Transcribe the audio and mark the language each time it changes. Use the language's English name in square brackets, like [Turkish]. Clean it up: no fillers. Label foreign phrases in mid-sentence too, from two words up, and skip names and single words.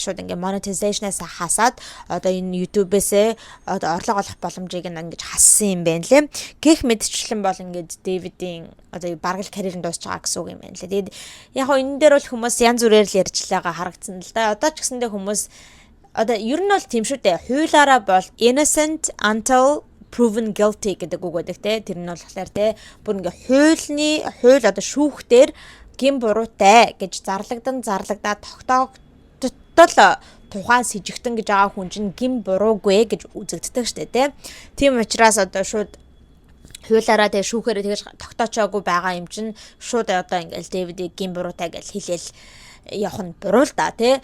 [Mongolian] Шууд ингээд monetization-аас хасаад одоо энэ YouTube-ээс одоо орлого олох боломжийг нь ингэж хассан юм байна лээ. Гэх мэдчлэн бол ингээд Дэвидийн одоо бараг л карьер нь дуусч байгаа гэсэн үг юм байна лээ. Тэгээд яг хоо энэ дээр бол хүмүүс янз бүрээр л ярьж байгаа харагдсан л да. Одоо ч гэсэндээ хүмүүс одоо ер нь бол тийм шүү дээ. Хуулаараа бол [English] innocent until proven guilty [Mongolian] гэдэг үг байдаг те. Тэр нь болохоор те бүр ингээ хууль одоо шүүхтэр гин буруутай гэж зарлагдаад тогтоогдтол тухайн с ิจ гтэн гэж байгаа хүн чинь гин буруугүй гэж үзэгддэг шүү дээ те. Тийм учраас одоо шууд хуулаараа тэгээ шүүхээрээ тэгэж тогтоочоогүй байгаа юм чинь шууд одоо ингээл Дэвидийг гин буруутай гэж хэлээл явах нь буруу л да те.